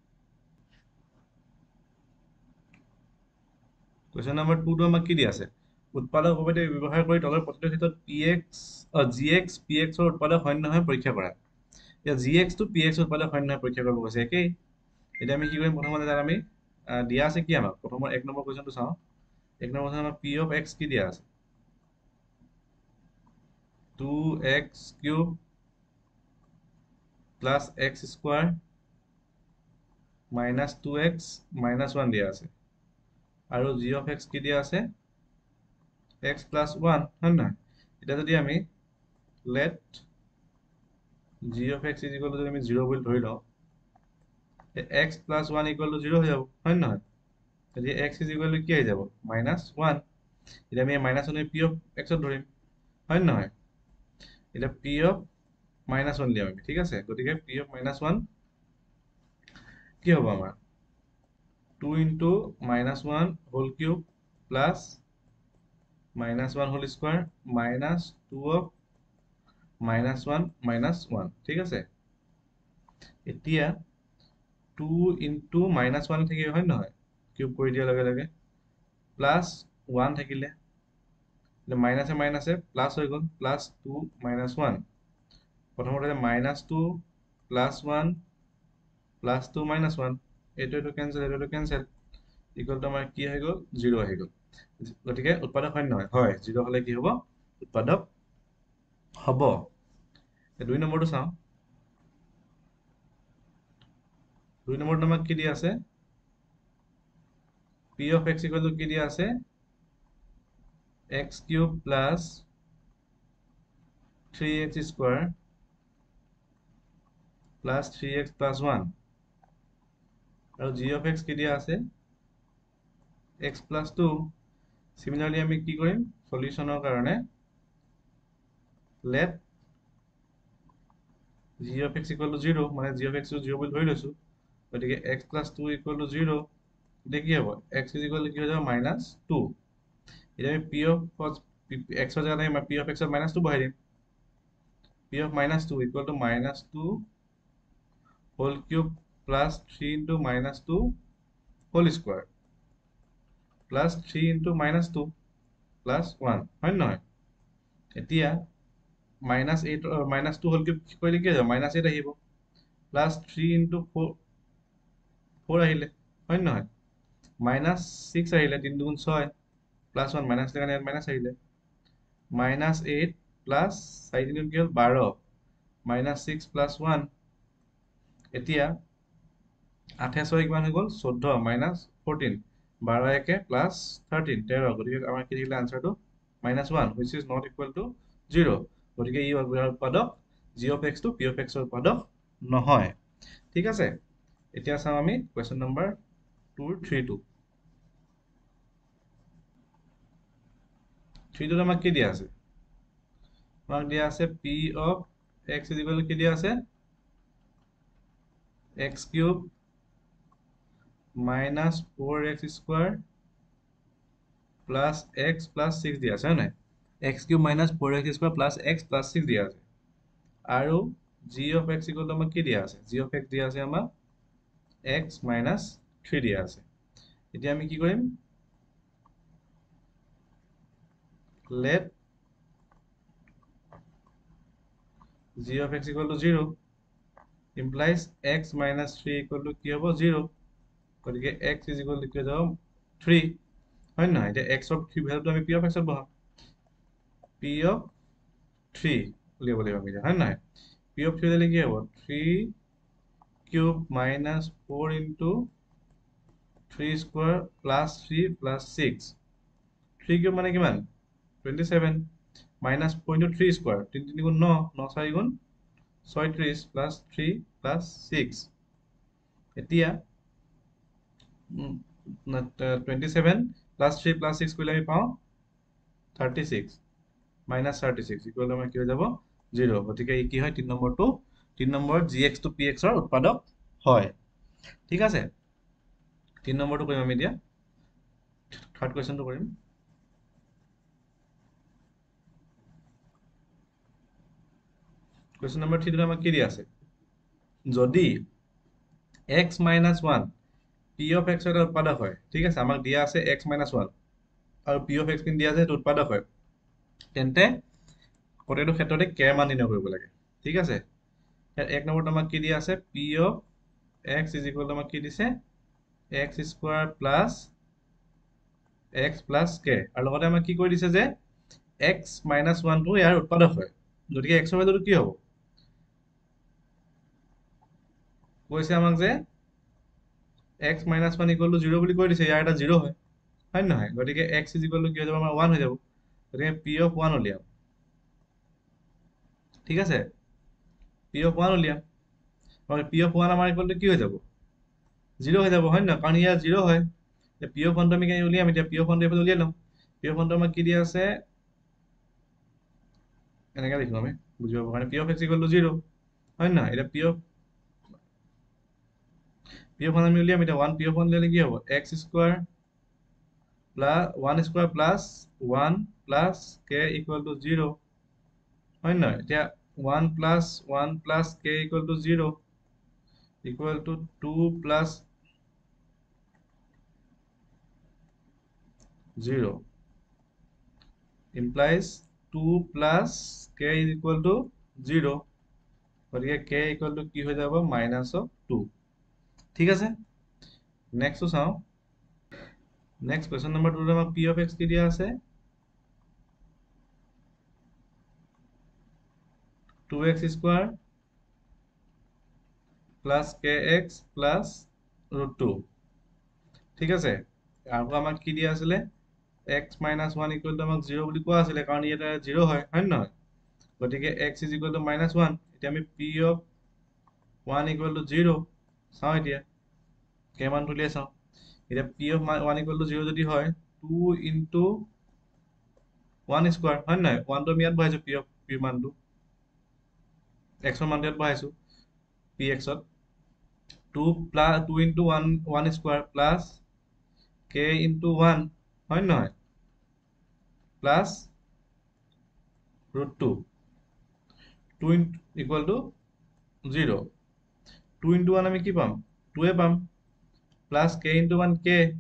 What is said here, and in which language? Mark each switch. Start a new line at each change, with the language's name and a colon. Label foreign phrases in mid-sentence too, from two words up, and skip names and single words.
English: question number
Assamese: 2 টো আমাক কি দি আছে উৎপাদক উপপাদ্য ব্যৱহাৰ কৰি তলৰ প্ৰতিটো ক্ষেত্ৰত gx px ৰ উৎপাদক হয় নহয় পৰীক্ষা কৰা এতিয়া gx টো px ৰ উৎপাদক হয় নহয় পৰীক্ষা কৰিব কৈছে একেই এতিয়া আমি কি কৰিম প্ৰথমতে জান আমি দিয়া আছে কি আমাক প্ৰথমৰ 1 নম্বৰ কোৱেশ্চনটো চাওঁ 1 নম্বৰ কোৱেশ্চন আমাক
English: p of x
Assamese: কি দিয়া আছে
English: 2x cube plus x square minus 2x minus 1
Assamese: দিয়া আছে আৰু
English: g of x
Assamese: কি দিয়া আছে
English: x plus 1
Assamese: হয় নহয় এটা যদি আমি
English: let g of x is equal to
Assamese: যদি আমি 0 বুলি ধৰি লও
English: x plus
Assamese: 1
English: equal to
Assamese: 0 হৈ যাব হয় নহয় যদি
English: x is equal to
Assamese: কি হৈ যাব -1 এটা আমি -1
English: p of x
Assamese: ধৰিম হয় নহয় এটা
English: p of -1
Assamese: লিয়াম আমি ঠিক আছে গতিকে
English: p of -1
Assamese: কি হ'ব আমাৰ
English: 2 into -1 whole cube plus -1 whole square minus
Assamese: 2 of -1 -1 ঠিক আছে এতিয়া 2 into -1 থাকিব হয় নহয় কিউব কৰি দিয়া লগে লগে প্লাস 1 থাকিলে মাইনাসে মাইনাসে প্লাস হৈ গল প্লাস 2 -1 প্ৰথমতে -2 প্লাস 1 প্লাস 2 -1 এটো কেনসেল
English: equal to
Assamese: আমাৰ কি হৈ গল 0 হৈ গল গতিকে উৎপাদক হয় নহয় হয় 0 হলে কি হ'ব উৎপাদক হ'ব 2 নম্বৰটো চাওঁ 2 নম্বৰটো আমাক কি দিয়া আছে
English: p of x equal to
Assamese: কি দিয়া আছে
English: x cube plus 3x square plus 3x plus 1 আৰু g of x
Assamese: কি দিয়া আছে
English: x plus 2 similarly
Assamese: আমি কি কৰিম সলিউশনৰ কাৰণে
English: let g of x equal to 0 মানে g of x
Assamese: টো 0 বুলি ধৰি লৈছো গতিকে
English: x plus 2 equal to 0
Assamese: দেখি হ'ব
English: x is equal to
Assamese: কি হৈ যাব -2 এতিয়া আমি
English: p of x
Assamese: ৰ জায়গাত আমি
English: p of x ত -2
Assamese: বহাই দিম
English: p of -2 equal to -2 whole cube plus 3 into -2 whole square plus 3 into -2 plus 1
Assamese: হয় নহয় এতিয়া
English: minus 8 minus 2
Assamese: হ'ল কি কৰিলে কি হৈ যাব
English: মাইনাছ 8
Assamese: আহিব
English: plus 3 into
Assamese: 4 আহিলে হয় নে নহয় মাইনাছ 6 আহিলে 3 দুগুণ 6 প্লাছ 1 মাইনাছ কাৰণে ইয়াত মাইনাছ আহিলে মাইনাছ 8 প্লাছ 4 3 কি হ'ল 12 মাইনাছ 6 প্লাছ 1 এতিয়া 8 6 কিমান হৈ গ'ল 14 মাইনাছ 14 12 একে প্লাছ 13 13 গতিকে আমাৰ কি থাকিলে আনসাৰটো -1
English: which is not equal to 0
Assamese: গতিকে ই উৎপাদক
English: g of x
Assamese: টো
English: p of x
Assamese: ৰ উৎপাদক নহয় ঠিক আছে এতিয়া চাওঁ আমি
English: question number
Assamese: 2 3 2 3 আমাক কি দিয়া আছে আমাক দিয়া আছে
English: p of x is equal to
Assamese: কি দিয়া আছে
English: x cube minus 4x square plus x plus 6
Assamese: দিয়া আছে হয়
English: x cube minus 4x square plus x plus 6
Assamese: দিয়া আছে আৰু
English: g of x equal to
Assamese: আমাক কি দিয়া আছে
English: g of x
Assamese: দিয়া আছে আমাক
English: x minus 3
Assamese: দিয়া আছে এতিয়া আমি কি কৰিম
English: let g of x equal to 0 implies x minus 3 equal to
Assamese: কি হ'ব
English: 0 গতিকে x is equal to
Assamese: কি হৈ যাব 3 হয় নহয় এতিয়া
English: x of 3
Assamese: ভ্যালুটো আমি
English: p of x
Assamese: ত বহাম
English: p of 3
Assamese: উলিয়াব লাগিব আমি হয় নহয়
English: p of 3
Assamese: দিলে কি হ'ব
English: 3 cube minus 4 into 3 square plus 3 plus 6 3 cube
Assamese: মানে কিমান 27
English: minus 4 into 3 square
Assamese: 3 3 গুণ 9 9 4 গুণ 36
English: plus 3 plus 6
Assamese: এতিয়া
English: 27 plus 3 plus 6
Assamese: কৰিলে আমি পাওঁ
English: 36 minus 36 equal to
Assamese: আমাৰ কি হৈ যাব 0 গতিকে ই কি হয় 3 নম্বৰটো 3 নম্বৰত
English: gx to px
Assamese: ৰ উৎপাদক হয় ঠিক আছে 3 নম্বৰটো কৰিম আমি এতিয়া
English: third questionটো
Assamese: কৰিম
English: question number
Assamese: 3 টো আমাক কি দিয়া আছে যদি
English: x minus 1 p of x
Assamese: ৰ উৎপাদক হয় ঠিক আছে আমাক দিয়া আছে
English: x minus 1
Assamese: আৰু
English: p of x
Assamese: কিন দিয়া আছে সেইটো উৎপাদক হয় তেন্তে প্ৰতিটো ক্ষেত্ৰতে k মান নিৰ্ণয় কৰিব লাগে ঠিক আছে ইয়াত এক নম্বৰত আমাক কি দিয়া আছে
English: p of x is equal to
Assamese: আমাক কি দিছে
English: x square plus x plus k
Assamese: আৰু লগতে আমাক কি কৰি দিছে যে
English: x minus 1
Assamese: টো ইয়াৰ উৎপাদক হয় গতিকে x ৰ ভ্যালুটো কি হ'ব কৈছে আমাক যে
English: x minus 1 equal to 0
Assamese: বুলি কৈ দিছে ইয়াৰ এটা 0 হয় হয় নহয় গতিকে
English: x is equal to
Assamese: কি হৈ যাব আমাৰ 1 হৈ যাব গতিকে
English: p of 1
Assamese: উলিয়াম ঠিক আছে
English: p of 1
Assamese: উলিয়াম আৰু
English: p of 1
Assamese: আমাৰ
English: equal to
Assamese: কি হৈ যাব 0 হৈ যাব হয় নহয় কাৰণ ইয়াৰ 0 হয়
English: p of 1
Assamese: টো আমি কেনে উলিয়াম এতিয়া
English: p of 1
Assamese: টো এফালে উলিয়াই লম p of 1 টো আমাক কি দিয়া আছে এনেকৈ লিখো আমি বুজিব কাৰণে
English: p of x equal to 0
Assamese: হয় নহয় এটা
English: p of 1
Assamese: আমি উলিয়াম এটা 1
English: p of 1
Assamese: উলিয়ালে কি হ'ব
English: x square plus 1 square plus 1 plus k equal to 0
Assamese: হয় নহয় এতিয়া
English: 1 plus 1 plus k equal to 0 equal to 2 plus 0 implies 2 plus k is equal to 0
Assamese: গতিকে
English: k equal to
Assamese: কি হৈ যাব
English: minus of 2
Assamese: ঠিক আছে নেক্সটটো চাও
English: next question number
Assamese: 2 ত আমাক
English: p of x
Assamese: কি দিয়া আছে
English: 2x square plus kx plus root 2
Assamese: ঠিক আছে আৰু আমাক কি দিয়া আছিলে
English: x minus 1 equal to
Assamese: আমাক 0 বুলি কোৱা আছিলে কাৰণ ইয়াতে 0 হয় হয় নহয় গতিকে
English: x is equal to minus 1
Assamese: এতিয়া আমি
English: p of 1 equal to 0
Assamese: চাও এতিয়া কেমান তুলিয়ে চাও এতিয়া
English: p of 1 equal to 0
Assamese: যদি হয়
English: 2 into 1 square
Assamese: হয় নহয় 1 টো আমি ইয়াত বহাইছো
English: p of p
Assamese: মানটো x ৰ মানটো ইয়াত বহাইছো px ত
English: 2 plus 2 into 1
Assamese: square plus k into 1 হয় নহয়
English: plus root 2
Assamese: 2
English: equal to 0 2 into 1
Assamese: আমি কি পাম 2 এ পাম
English: plus k into 1
Assamese: k